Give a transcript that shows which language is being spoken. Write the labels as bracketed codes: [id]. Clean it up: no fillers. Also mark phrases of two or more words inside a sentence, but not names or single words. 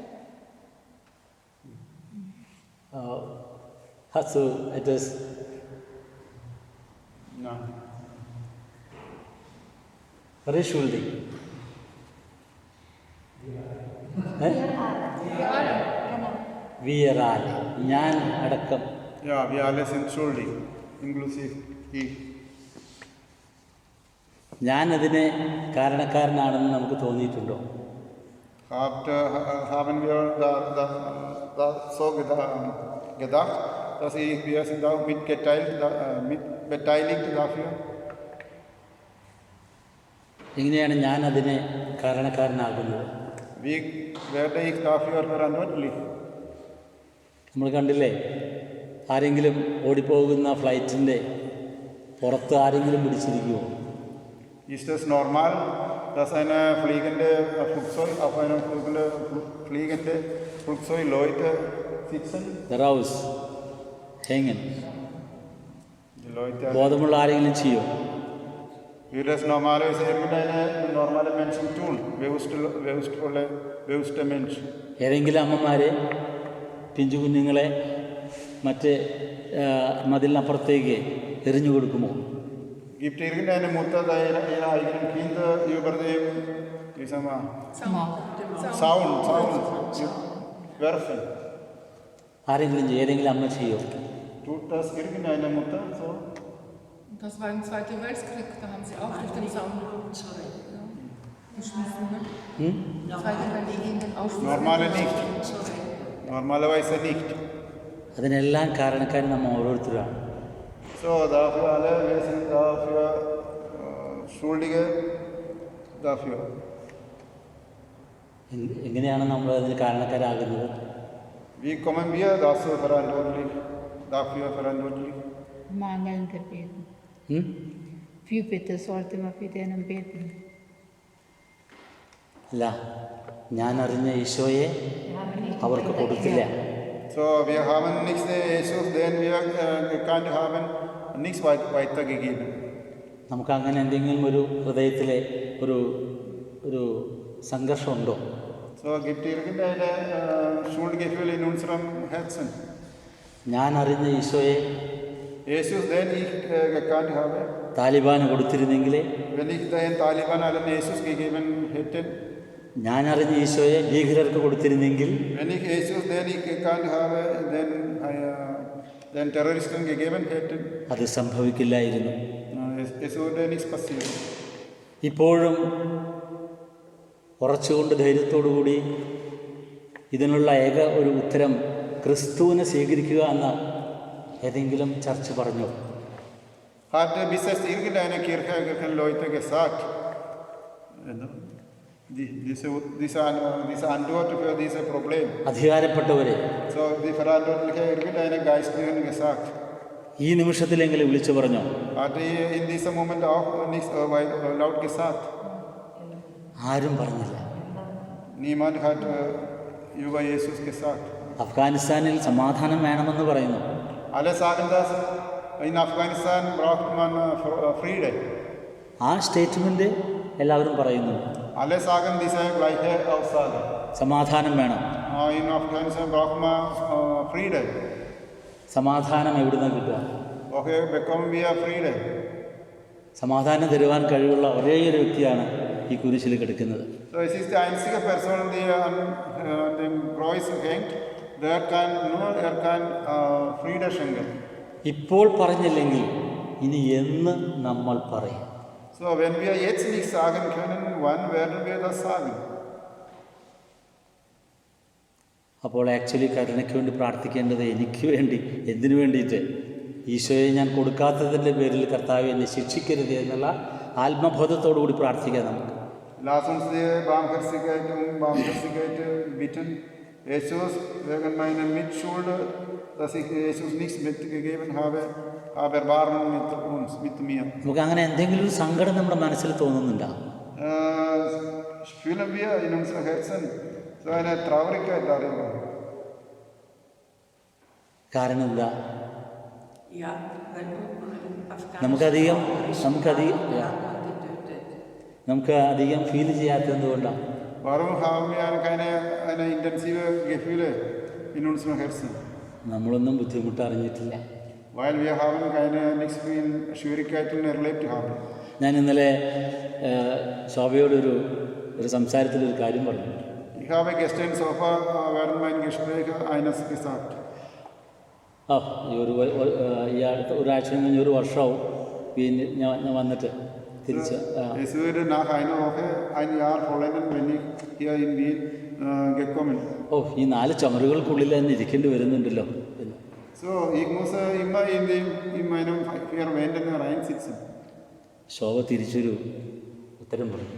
[de] Hast du etwas? Nein. Wer ist schuldig? Wir alle. [ml] ഞാൻ അടക്കം. [de] Ja, wir alle sind schuldig, inklusive ich. [ml] ഞാനതിന് കാരണക്കാരനാണെന്ന് നമുക്ക് തോന്നിയിട്ടുണ്ടോ? [de] Haben wir da so gedacht, dass wir sind auch beteiligt dafür? [ml] എങ്ങനെയാണ് ഞാൻ അതിന് കാരണക്കാരനാകുന്നത്? [de] Wie werde ich dafür verantwortlich? [ml] നമ്മൾ കണ്ടില്ലേ, ആരെങ്കിലും ഓടിപ്പോകുന്ന ഫ്ലൈറ്റിൻ്റെ പുറത്ത് ആരെങ്കിലും പിടിച്ചിരിക്കുമോ? [de] Ist es normal, dass eine fliegende Flugzeug auf einem fliegende Flugzeug Leute sitzen? Raus, hängen. Die Leute. [ml] ബോധമുള്ള ആരെങ്കിലും ചെയ്യോ? [de] Würde es normalerweise irgendeine normale Menschen tun? Bewusste Menschen. [ml] ഏതെങ്കിലും അമ്മമാരെ പിഞ്ചു കുഞ്ഞുങ്ങളെ മറ്റ് മതിലിനപ്പുറത്തേക്ക് എറിഞ്ഞു കൊടുക്കുമോ? [de] Gibt irgendeine Mutter ihre eigenen Kinder über den Zaun werfen? [ml] ആരെങ്കിലും ഏതെങ്കിലും അമ്മ ചെയ്യോ? [de] Tut das irgendeine Mutter so? Das war im Zweiten Weltkrieg, da haben sie auch durch den Zaun geschmissen. Ne? Zweite Weltkrieg ausschmissen. Normalerweise nicht. [ml] അതിനെല്ലാം കാരണക്കാരൻ നമ്മൾ ഓരോരുത്തരാണ്. [de] So, dafür alle, wir sind dafür Schuldige dafür. [ml] എങ്ങനെയാണ് നമ്മൾ അതിന് കാരണക്കാരാകുന്നത്? [de] Wie kommen wir dafür verantwortlich? Mangelnde Beten. Fürbitte sollte man für denen beten. [ml] അല്ല, ഞാൻ അറിഞ്ഞ ഈശോയെ അവർക്ക് കൊടുത്തില്ല. [de] So, wir haben nichts Jesus, den wir gekannt haben, nichts weitergegeben. [ml] നമുക്ക് അങ്ങനെ എന്തെങ്കിലും ഒരു ഹൃദയത്തിലെ ഒരു സംഘർഷമുണ്ടോ? [de] So, gibt es irgendeine Schuldgefühl in unserem Herzen? [ml] ഞാൻ അറിഞ്ഞ ഈശോയെ [de] Jesus, den ich gekannt habe, [ml] താലിബാന് കൊടുത്തിരുന്നെങ്കിൽ, [de] wenn ich den Taliban allen Jesus gegeben hätte, [ml] ഞാൻ അറിഞ്ഞ ഈശോയെ ഭീകരർക്ക് കൊടുത്തിരുന്നെങ്കിൽ, [de] wenn ich Jesus, den ich gekannt habe, den Terroristen gegeben hätte, [ml] അത് സംഭവിക്കില്ലായിരുന്നു. [de] es würde nichts passieren. [ml] ഇപ്പോഴും ഉറച്ചുകൊണ്ട് ധൈര്യത്തോടുകൂടി ഇതിനുള്ള ഏക ഒരു ഉത്തരം ക്രിസ്തുവിനെ സ്വീകരിക്കുക എന്ന ഏതെങ്കിലും ചർച്ച പറഞ്ഞു? [de] Hat bis jetzt irgendeine Kirche, irgendeine Leute gesagt, diese Antwort für dieses Problem? [ml] അധികാരപ്പെട്ടവരെ, [de] So, die Verantwortliche, irgendeine Geistlichen gesagt. [ml] ഈ നിമിഷത്തിലെങ്കിലും വിളിച്ചു പറഞ്ഞോ? [de] Hat in diesem Moment auch nichts laut gesagt? [ml] ആരും പറഞ്ഞില്ല. [de] Niemand hat über Jesus gesagt. [ml] അഫ്ഗാനിസ്ഥാനിൽ സമാധാനം വേണമെന്ന് പറയുന്നു. [de] Alle sagen, dass in Afghanistan braucht man Frieden. [ml] ആ സ്റ്റേറ്റ്മെൻറ്റ് എല്ലാവരും പറയുന്നു. [de] Alle sagen diese gleiche Aussage. [ml] സമാധാനം വേണം. [de] In Afghanistan braucht man Frieden. [ml] സമാധാനം എവിടുന്ന് കിട്ടുക? [de] Woher bekommen wir Frieden? [ml] സമാധാനം തരുവാൻ കഴിവുള്ള ഒരേ ഒരു വ്യക്തിയാണ് ഈ കുരിശിൽ കിടക്കുന്നത്. [de] So, es ist die einzige Person, die an dem Kreuz hängt, der kann Frieden schenken. [ml] ഇപ്പോൾ പറഞ്ഞില്ലെങ്കിൽ ഇനി എന്ന് നമ്മൾ പറയും? [de] So, wenn wir jetzt nicht sagen können, wann werden wir das sagen? [ml] അപ്പോൾ ആക്ച്വലി കരുണയ്ക്ക് വേണ്ടി പ്രാർത്ഥിക്കേണ്ടത് എനിക്ക് വേണ്ടി, എന്തിനു വേണ്ടിയിട്ട്? ഈശോയെ ഞാൻ കൊടുക്കാത്തതിൻ്റെ പേരിൽ കർത്താവെ എന്നെ ശിക്ഷിക്കരുത് എന്നുള്ള ആത്മബോധത്തോടു കൂടി പ്രാർത്ഥിക്കാം നമുക്ക്. [de] Lass uns die Barmherzigkeit bitten. Jesus, wegen meiner Mitschuld, dass ich Jesus nichts mitgegeben habe, aber Erbarmen mit mir. [ml] നമുക്ക് അങ്ങനെ എന്തെങ്കിലും ഒരു സങ്കടം നമ്മുടെ മനസ്സിൽ തോന്നുന്നുണ്ടോ? [de] Fühlen wir in unserem Herzen so eine Traurigkeit darüber? [ml] കാരണം എന്താ? [de] Ja, weil [ml] നമുക്കധികം ഫീൽ ചെയ്യാത്തത് എന്തുകൊണ്ടാണ്? [de] Warum haben wir keine intensive Gefühle in unserem Herzen? [ml] നമ്മളൊന്നും ബുദ്ധിമുട്ട് അറിഞ്ഞിട്ടില്ല. [de] Weil wir haben nichts in Schwierigkeiten erlebt haben. [ml] ഞാൻ ഇന്നലെ ശോഭയോട് ഒരു സംസാരത്തിലൊരു കാര്യം പറഞ്ഞു. [de] Ich habe gestern während meinem Gespräch eines gesagt. [ml] ഈ അടുത്ത ഒരാഴ്ച കഴിഞ്ഞ് ഒരു വർഷവും പിന്നെ ഞാൻ വന്നിട്ട് തിരിച്ച്. [de] Es würde nach einer Woche ein Jahr vollenden, wenn ich hier in Wien gekommen. [ml] ഈ 4 ചുമരുകൾക്കുള്ളിൽ തന്നെ ഇരിക്കേണ്ടി വരുന്നുണ്ടല്ലോ. [de] So, ich muss immer in meinem 4 Wänden reinsitzen. [ml] ശോഭ തിരിച്ചൊരു ഉത്തരം പറഞ്ഞു.